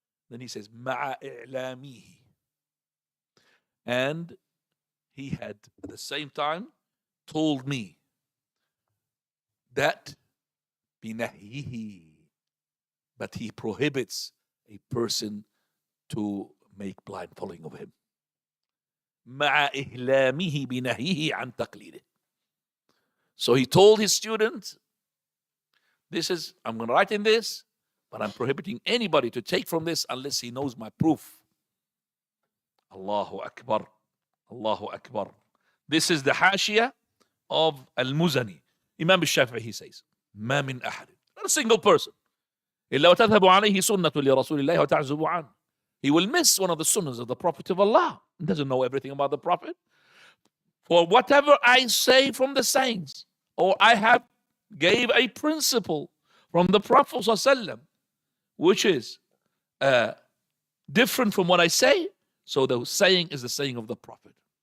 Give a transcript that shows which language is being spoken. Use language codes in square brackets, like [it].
[en] Then he says, [ar] ma'a i'lamihi. [en] And he had at the same time told me that binahyihi, but he prohibits a person to make blind following of him. [ar] مع إهلامه بنهيه عن تقليده. [en] So he told his student, I'm going to write in this, but I'm prohibiting anybody to take from this unless he knows my proof. Allahu Akbar. Allahu Akbar. This is the hashiyah of Al-Muzani. Imam Shafi, he says, [ar] ما من أحد, [en] not a single person, [ar] إلا وتذهب عليه سنة لرسول الله وتعزب عنه. [en] He will miss one of the sunnahs of the Prophet of Allah. He doesn't know everything about the Prophet. For whatever I say from the sayings, or I gave a principle from the Prophet ﷺ, which is different from what I say, so the saying is the saying of the Prophet.